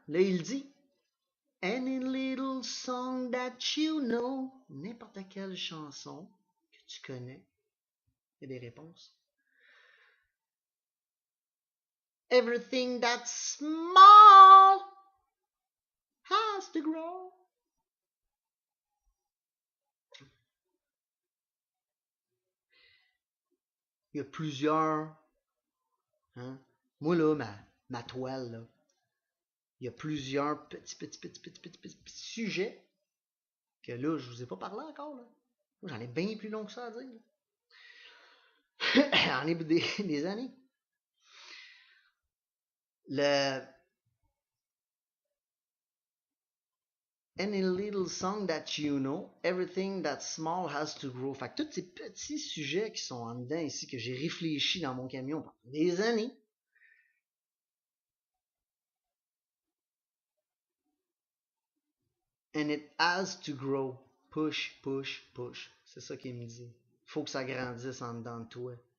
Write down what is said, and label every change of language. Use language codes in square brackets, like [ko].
[fr] Là, il dit [en] Any little song that you know. [fr] N'importe quelle chanson que tu connais. Il y a des réponses. [en] Everything that's small has to grow. [fr] Il y a plusieurs. Hein? Moi, là, ma toile, là, il y a plusieurs petits sujets que là, je vous ai pas parlé encore. Là. Moi, j'en ai bien plus long que ça à dire. J'en ai des années. [en] Any little song that you know, everything that's small has to grow. [fr] Fait que tous ces petits sujets qui sont en dedans ici, que j'ai réfléchi dans mon camion pendant des années, [en] and it has to grow. Push, push, push. [fr] C'est ça qu'il me dit. Faut que ça grandisse en dedans de toi.